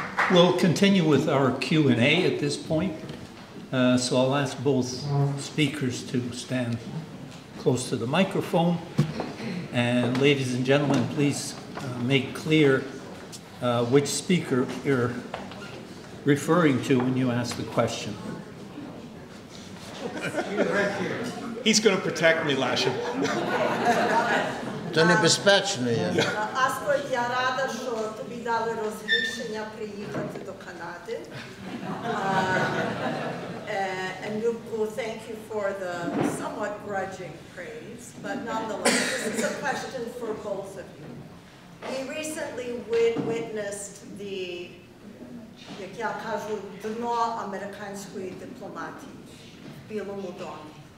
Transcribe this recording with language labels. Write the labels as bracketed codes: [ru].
[en] We'll continue with our Q&A at this point. So I'll ask both speakers to stand close to the microphone. And ladies and gentlemen, please make clear which speaker you're referring to when you ask the question. He's going to protect me, Lasha. [uk] To небезпечно є. Аскольд, я рада, що тобі дали розрішення приїхати до Канади. [en] And Lupu, thank you for the somewhat grudging praise, but nonetheless, this is a question for both of you. We recently witnessed the, [uk] як я кажу, дно американської дипломатії в Білому домі.